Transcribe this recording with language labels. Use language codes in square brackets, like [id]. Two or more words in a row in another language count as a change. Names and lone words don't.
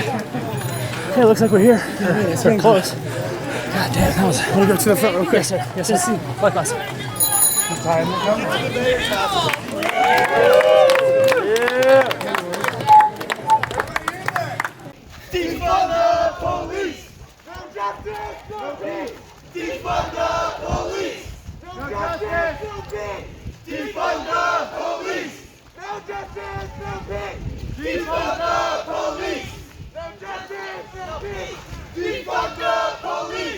[en] Hey, it looks like we're here. It's very close. God damn, that was. Want to go to the front real quick? Yes, sir. Yes, sir. Likewise. Defund the police! No justice, no peace! Defund the police! No justice, no peace! Defund the police! No justice, no peace! Defund the police! No justice, no peace! Defund the police!